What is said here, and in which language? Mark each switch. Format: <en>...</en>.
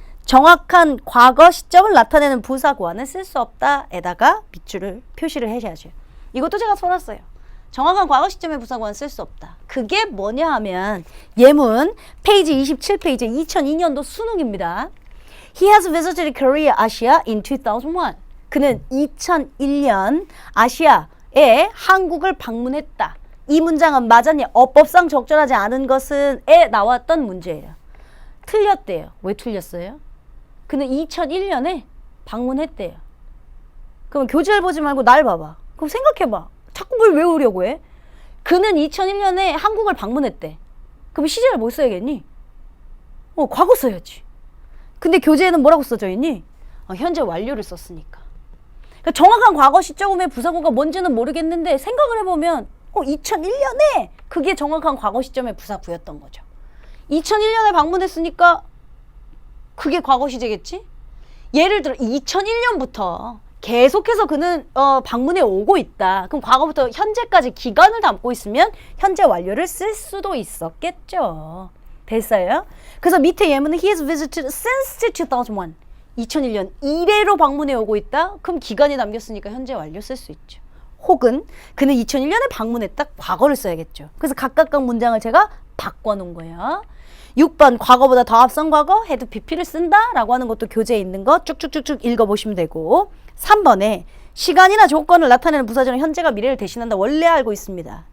<ko>정확한 과거 시점을 나타내는 부사구와는 쓸 수 없다에다가 밑줄을 표시를 해셔야죠. 이것도 제가 써놨어요. 정확한 과거 시점의 부사구와는 쓸 수 없다. 그게 뭐냐 하면 예문 페이지 27페이지 2002년도 수능입니다.</ko> <en>He has visited Korea, Asia in 2001.</en> <ko>그는 2001년 아시아에 한국을 방문했다. 이 문장은 맞았냐? 어법상 적절하지 않은 것은 에 나왔던 문제예요. 틀렸대요. 왜 틀렸어요? 그는 2001년에 방문했대요. 그럼 교재를 보지 말고 날 봐봐. 그럼 생각해봐. 자꾸 뭘 외우려고 해? 그는 2001년에 한국을 방문했대. 그럼 시제를 뭐 써야겠니? 과거 써야지. 근데 교재에는 뭐라고 써져 있니? 현재 완료를 썼으니까. 그러니까 정확한 과거 시점의 부사구가 뭔지는 모르겠는데 생각을 해보면 2001년에 그게 정확한 과거 시점의 부사구였던 거죠. 2001년에 방문했으니까 그게 과거 시제겠지? 예를 들어 2001년부터 계속해서 그는 방문해 오고 있다. 그럼 과거부터 현재까지 기간을 담고 있으면 현재 완료를 쓸 수도 있었겠죠. 됐어요? 그래서 밑에 예문은</ko> <en>He has visited since 2001.</en> <ko>2001년 이래로 방문해 오고 있다. 그럼 기간이 남겼으니까 현재 완료 쓸 수 있죠. 혹은 그는 2001년에 방문했다. 과거를 써야겠죠. 그래서 각각 문장을 제가 바꿔놓은 거예요. 6번 과거보다 더 앞선 과거 had pp를 쓴다 라고 하는 것도 교재에 있는 거 쭉쭉쭉쭉 읽어보시면 되고 3번에 시간이나 조건을 나타내는 부사절은 현재가 미래를 대신한다 원래 알고 있습니다.</ko>